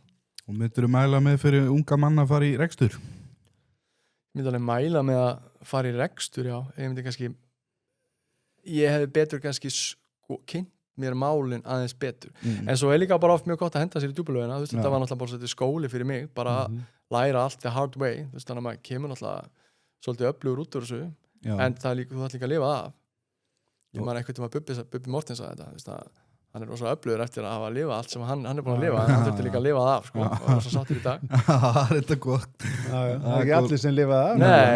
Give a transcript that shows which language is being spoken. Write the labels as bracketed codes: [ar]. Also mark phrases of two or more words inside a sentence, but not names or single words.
[is] Og myndirðu mæla með fyrir unga mann að fara í rekstur? Ég myndi alveg mæla með að fara í rekstur, já. Ég hefði betur kannski kynnt mér málin aðeins betur. En svo er líka bara oft mjög gott að henda sér í djúpulögina. Þetta var náttúrulega bara svolítið skóli fyrir mig, bara að læra allt [en] the hard way. [is] Þannig að maður kemur náttúrulega svolítið öflugur út úr þessu, en þú þarf líka að lifa af. Ég man eitthvað Bubbi Mortens að þetta, hann er rosa öflugur eftir að hafa að lifa allt sem hann er búin að lifa en hann þurfti líka að lifa það af sko, og var svo sattur í dag. Það er þetta gott. Það er ekki allir sem lifa það af.